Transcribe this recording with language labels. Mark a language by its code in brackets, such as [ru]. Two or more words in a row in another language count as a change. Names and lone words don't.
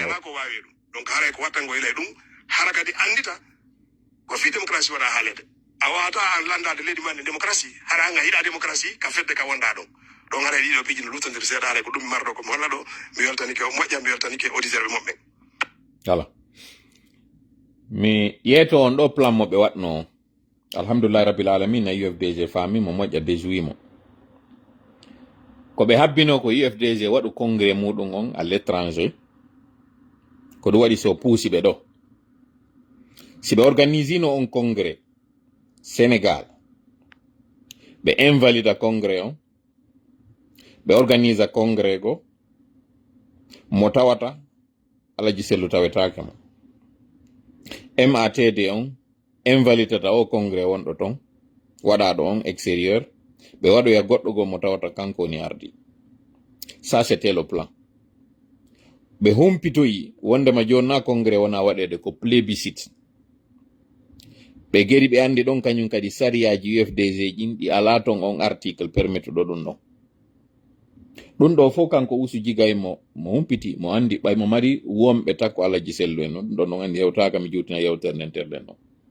[ff] ala ko wawi ɗum donc haray ko wattango ilay ɗum hara kadi andita ko fi démocratie waɗa haalede a wawata an landade leydi ma ne démocratie hara anga yiɗa démocratie ka fedde ka wonɗa ɗon donc haray ɗiɗo piiji no luttodir seeɗa haray ko ɗum mi marɗo komi holla ɗo mi weltanike o moƴƴa mi weltanike auditeur ɓe moɓɓe voilà mi yeeto on ɗo plan mo ɓe waɗno alhamdulillah rabbil alamin na UFDG faami mo moƴƴa déjouimo ko ɓe habbino ko UFDG waɗu congrès muɗum on [fr] à l'étranger [ff] ko ɗum waɗi so puusi ɓe ɗo si ɓe organisino on congrès Sénégal ɓe invalida congrès on ɓe organisa congrès go mo tawata alaji sellu tawetake mo MATD on invalidata o congrès wonɗo ton waɗaɗo on extérieur ɓe waɗoya goɗɗo go mo tawata kanko ni ardi [fr] ça c'était le plan [ff] ɓe humpitoyi wondema jonna congrès wona waɗede ko plébiscite ɓe geri ɓe andi ɗon kañum kadi sariyaji UFDG ɗin ɗi ala ton on article permettuɗo ɗum ɗo fof kanko usu jigay mo humpiti mo andi ɓay mo mari wonɓe takko alaji sellu en ɗon ɗon andi hewtaka mi juutina yewtere nden terɗen ɗon